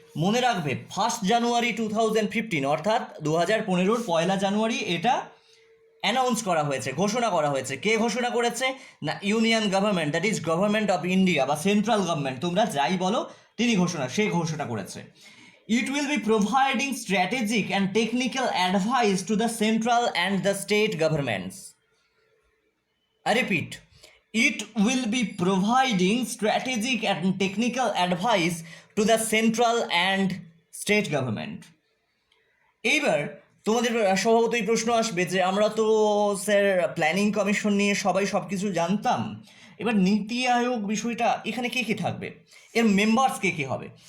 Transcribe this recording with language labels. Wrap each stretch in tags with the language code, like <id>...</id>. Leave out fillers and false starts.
<bn>মনে রাখবে, 1 জানুয়ারি 2015, অর্থাৎ 2015-র 1 জানুয়ারি এটা অ্যানাউন্স করা হয়েছে, ঘোষণা করা হয়েছে। কে ঘোষণা করেছে? না union government,</bn> <en>that is government of India</en> <bn>বা সেন্ট্রাল গভর্নমেন্ট, তোমরা যাই বলো, সে ঘোষণা করেছে।</bn> <en>It will be providing strategic and technical advice to the central and the state governments. I repeat, it will be providing strategic and technical advice to the central and state government.</en> <bn>এইবার তোমাদের স্বভাবতই প্রশ্ন আসবে যে আমরা তো sir planning commission নিয়ে সবাই সব কিছু জানতাম, এবার নীতি আয়োগ বিষয়টা এখানে কে কে থাকবে, এর মেম্বার্স কে কে হবে?</bn>